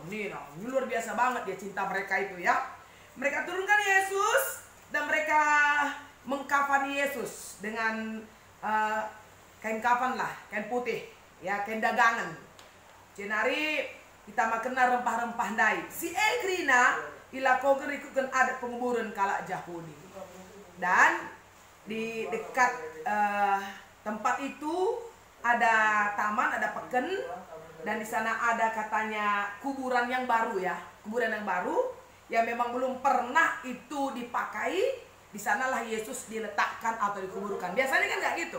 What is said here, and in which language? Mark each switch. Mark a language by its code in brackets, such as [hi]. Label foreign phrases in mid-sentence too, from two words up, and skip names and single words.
[id] Ini luar biasa banget dia cinta mereka itu ya. Mereka turunkan Yesus dan mereka mengkafani Yesus dengan kain kafan lah, kain putih, ya, kain dagangan. [btx] Jenari kita makena rempah-rempah dai. Si Egrina ilakogen ikutkan adat penguburan kala Yahudi. [id] Dan di dekat tempat itu ada taman, ada peken, dan di sana ada katanya kuburan yang baru ya, kuburan yang baru yang memang belum pernah itu dipakai, di sanalah Yesus diletakkan atau dikuburkan. Biasanya kan nggak gitu.